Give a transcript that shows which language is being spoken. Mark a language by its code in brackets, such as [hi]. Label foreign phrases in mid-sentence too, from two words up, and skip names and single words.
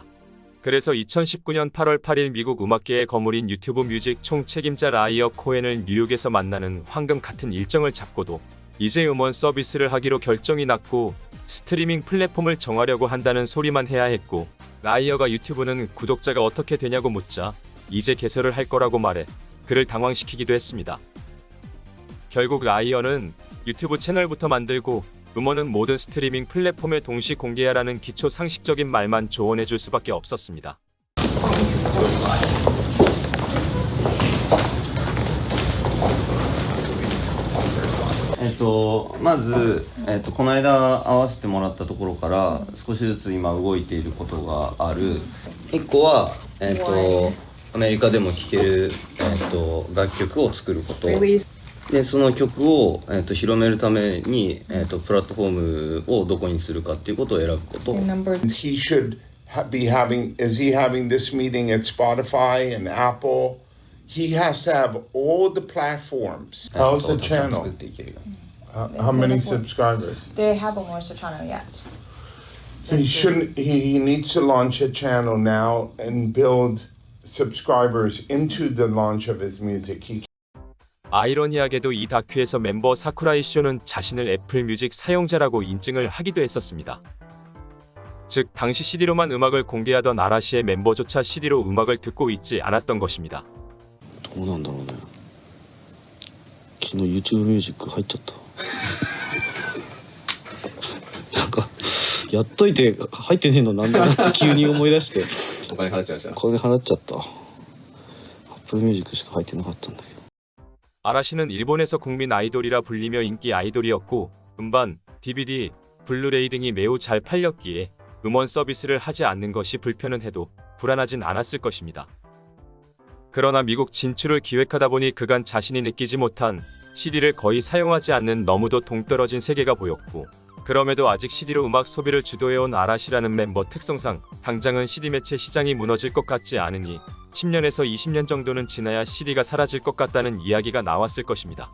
[ko] 그래서 2019년 8월 8일 미국 음악계의 거물인 유튜브 뮤직 총 책임자 라이어 코헨을 뉴욕에서 만나는 황금 같은 일정을 잡고도 이제 음원 서비스를 하기로 결정이 났고 스트리밍 플랫폼을 정하려고 한다는 소리만 해야 했고 라이어가 유튜브는 구독자가 어떻게 되냐고 묻자 이제 개설을 할 거라고 말해 그를 당황시키기도 했습니다. 결국 라이어는 유튜브 채널부터 만들고 음원은 모든 스트리밍 플랫폼에 동시 공개하라는 기초 상식적인 말만 조언해줄 수밖에 없었습니다. [ja] まず、この間会わせてもらったところから少しずつ今動いていることがある。1個は、アメリカでも聴ける、楽曲を作ること。でその曲を、広めるために、プラットフォームをどこにするかっていうことを選ぶこと。 [en] He should be having, is he having this meeting at Spotify and Apple? He has to have all the platforms. How's the [ja] たくさん [en] channel? [ja] 作っていけるように。 [en] How many subscribers? They haven't launched the channel yet. He shouldn't, he needs to launch a channel now and build subscribers into the launch of his music. He [ko] 아이러니하게도 이 다큐에서 멤버 사쿠라이 쇼는 자신을 애플 뮤직 사용자라고 인증을 하기도 했었습니다. 즉 당시 CD로만 음악을 공개하던 아라시의 멤버조차 CD로 음악을 듣고 있지 않았던 것입니다. [ja] どうなんだろうね。昨日 [en] YouTube ミュージック [ja] 入っちゃった。なんかやっといて入ってねえのなんだなって急に思い出して。お金払っちゃうじゃん。これで払っちゃった。 [en] Apple Music [ja] しか入ってなかったんだけど。 [ko] 아라시는 일본에서 국민 아이돌이라 불리며 인기 아이돌이었고 음반, DVD, 블루레이 등이 매우 잘 팔렸기에 음원 서비스를 하지 않는 것이 불편은 해도 불안하진 않았을 것입니다. 그러나 미국 진출을 기획하다 보니 그간 자신이 느끼지 못한 CD를 거의 사용하지 않는 너무도 동떨어진 세계가 보였고 그럼에도 아직 CD로 음악 소비를 주도해온 아라시라는 멤버 특성상 당장은 CD 매체 시장이 무너질 것 같지 않으니 10년에서 20년 정도는 지나야 CD가 사라질 것 같다는 이야기가 나왔을 것입니다.